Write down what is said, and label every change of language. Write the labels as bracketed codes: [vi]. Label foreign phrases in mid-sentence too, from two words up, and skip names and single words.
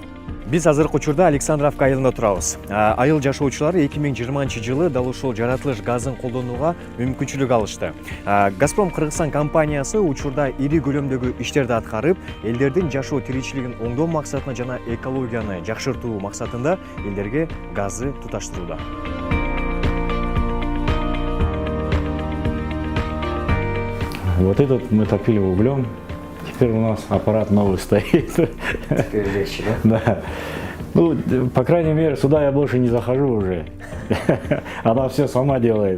[ky] Биз азыркы учурда Александровка айылында турабыз. Айыл жашоочулары 2020 жылы дал ушул жаратылыш газын колдонууга мүмкүнчүлүк алышты. Газпром Кыргызстан компаниясы учурда ири көлөмдөгү иштерди аткарып, элдердин жашоо тиричилигин оңдоо максатына жана экологияны жакшыртуу максатында элдерге газды туташтырууда. [ru] Вот этот мы топили углем. Теперь у нас аппарат новый стоит. Теперь легче, да? Да. Ну, по крайней мере, сюда я больше не захожу уже. Она все сама делает.